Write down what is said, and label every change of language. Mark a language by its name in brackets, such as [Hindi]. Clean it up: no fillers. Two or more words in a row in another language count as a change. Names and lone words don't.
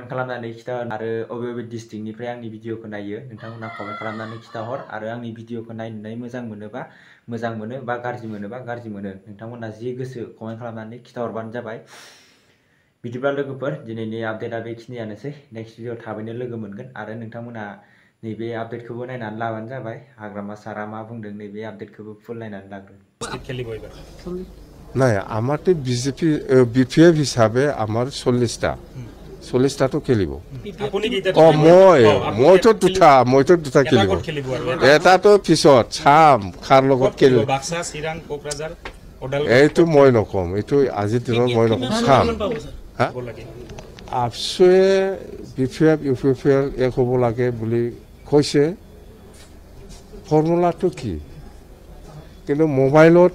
[Bodo] खालामनानै खिथाहर आरो बबे डिस्ट्रिक्टनिफ्राय आंनि भिडिअखौ नायो नोंथांमोना कमेन्ट खालामनानै खिथाहर आरो आंनि भिडिअखौ नायनानै मोजां मोनोबा मोजां मोनो बा गाज्रि मोनोबा गाज्रि मोनो नोंथांमोना जि गोसो कमेन्ट खालामनानै खिथाहरबानो जाबाय बिदिब्ला लोगोफोर दिनैनि आपडेटआ बेखिनियानोसै [English] next video [Bodo] थाबैनो लोगो मोनगोन आरो नोंथांमोना नैबे आपडेटखौबो नायनानै लाबानो जाबाय हाग्रामा सारा मा बुंदों नैबे आपडेटखौबो फुल नायनानै लाग्रो [Assamese] নাই আমাৰতো বিপিএফ হিচাপে আমাৰ 40টাতো খেলিব মইতো দুটা খেলিব এটাতো পিছত চাম কাৰ লগত খেলিব এইটো মই নকম এইটো আজিৰ দিনত মই নকম চাম আপচুৱে বিপিএফ ইউপিএফ এক হ'ব লাগে বুলি কৈছে ফৰ্মুলাটো কি কিন্তু মোবাইলত